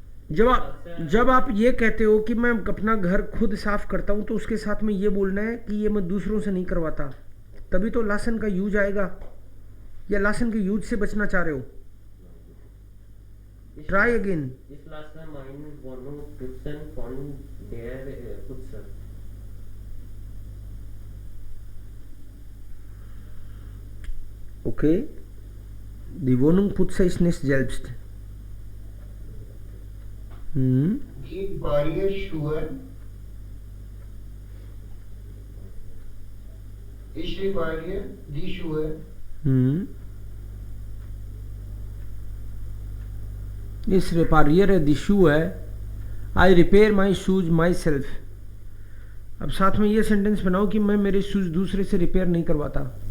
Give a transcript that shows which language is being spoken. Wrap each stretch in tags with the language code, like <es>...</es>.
<hi>जब आप ये कहते हो कि मैं अपना घर खुद साफ करता हूं, तो उसके साथ में ये बोलना है कि ये मैं दूसरों से नहीं करवाता. तभी तो लासन का यूज आएगा. या लासन के यूज से बचना चाह रहे हो?</hi> <en>Try again.</en> <de>Ich lasse meine Wohnung putzen von der Putzer.</de> <en>Okay.</en> <de>Die Wohnung putze ich nicht selbst. Die Barrierschuhe. Ich repariere die Schuhe. Ich repariere die Schuhe.</de> <en>I repair my shoes myself.</en> <hi>अब साथ में ये sentence बनाओ कि मैं मेरे shoes दूसरे से रिपेयर नहीं करवाता.</hi>